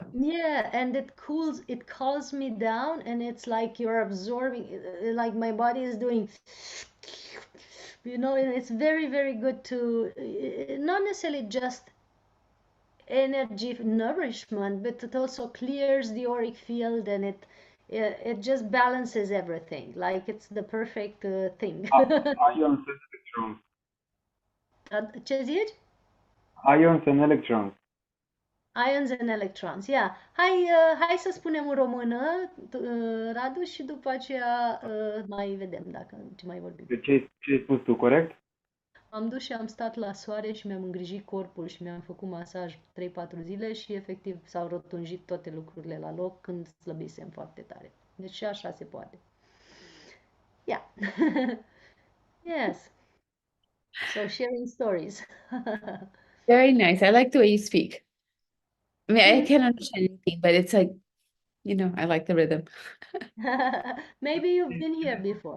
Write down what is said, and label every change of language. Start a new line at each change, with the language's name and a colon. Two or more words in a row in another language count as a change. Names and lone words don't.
English: Yeah, and it calms me down, and it's like you're absorbing, like my body is doing It's very, very good to not necessarily just energy nourishment, but it also clears the auric field and it just balances everything. Like it's the perfect thing. Ions and electrons.
Romanian: Ce zici?
English: Ions and electrons. Ions and electrons, yeah.
Romanian: Hai să spunem în română, Radu, și după aceea mai vedem dacă ce mai vorbim. Ce ai spus tu, corect? Am dus și am stat la soare și mi-am îngrijit corpul și mi-am făcut masaj 3-4 zile și efectiv s-au rotunjit toate lucrurile la loc când slăbisem foarte tare. Deci și așa se poate.
English: Yeah. Yes. So sharing stories. Very nice. I like the way you speak. I mean, I can't understand anything, but it's like, I like the rhythm. Maybe you've been here before.